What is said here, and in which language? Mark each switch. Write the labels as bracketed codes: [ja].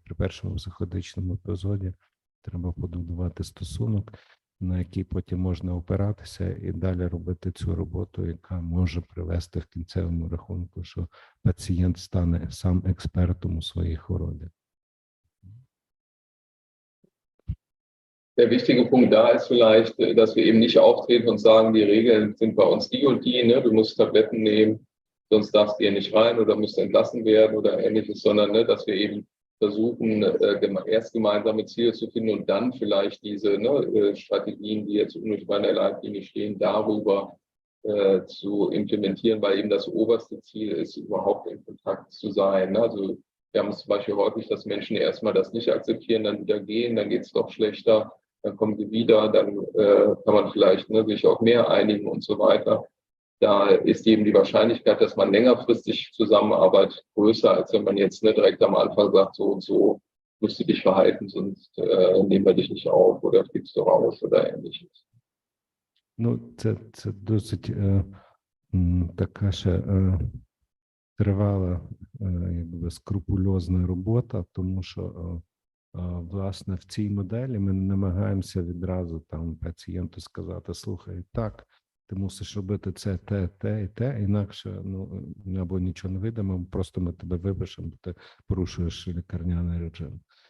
[uk] При першому психотичному епізоді треба побудувати стосунок, на який потім можна опиратися і далі робити цю роботу, яка може привести в кінцевому рахунку, що пацієнт стане сам експертом у своїй хворобі. [de] Der wichtige Punkt da ist vielleicht, dass wir eben nicht auftreten und sagen, die Regeln sind bei uns die und die, ne? Du musst Tabletten nehmen, sonst darfst du hier nicht rein oder musst entlassen werden oder ähnliches, sondern ne, dass wir eben versuchen, erst gemeinsame Ziele zu finden und dann vielleicht diese Strategien, die jetzt unmittelbar in der Leitlinie stehen, darüber zu implementieren, weil eben das oberste Ziel ist, überhaupt in Kontakt zu sein. Ne? Also wir haben es zum Beispiel häufig, dass Menschen erstmal das nicht akzeptieren, dann wieder gehen, dann geht es doch schlechter, dann kommen sie wieder, dann kann man vielleicht sich auch mehr einigen und so weiter. Da ist eben die Wahrscheinlichkeit, dass man längerfristig zusammenarbeitet, größer, als wenn man jetzt direkt am Anfang sagt, so und so musst du dich verhalten, sonst nehmen wir dich nicht auf oder fliegst du raus oder ähnliches. [uk] Ну, це досить така ще тривала, якби скрупульозна робота, тому що, власне, в цій моделі ми намагаємося відразу там пацієнту сказати: слухай, так, ти мусиш робити це, те і те, інакше, ну, або нічого не вийдемо, просто ми тебе випишемо, бо ти порушуєш лікарняний режим.